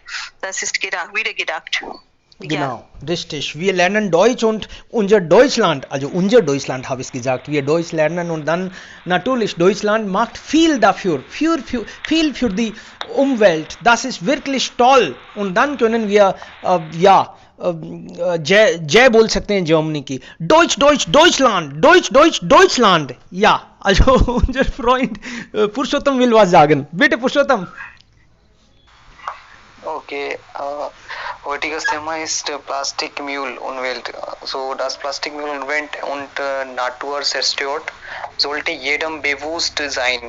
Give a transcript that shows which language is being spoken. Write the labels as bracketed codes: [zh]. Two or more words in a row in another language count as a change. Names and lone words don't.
[de] Das ist wieder gedacht. Genau, richtig. Wir lernen Deutsch und unser Deutschland habe ich gesagt, wir Deutsch lernen und dann natürlich Deutschland macht viel dafür, viel für die Umwelt. Das ist wirklich toll und dann können wir [hi] जय बोल सकते हैं जर्मनी की [de] Deutschland ja, also unser Freund Purushottam will was sagen. Bitte Purushottam. Okay, heutiges Thema ist Plastikmüll-Umwelt. So, das Plastikmüll-Umwelt und Natur zerstört, sollte jedem bewusst sein.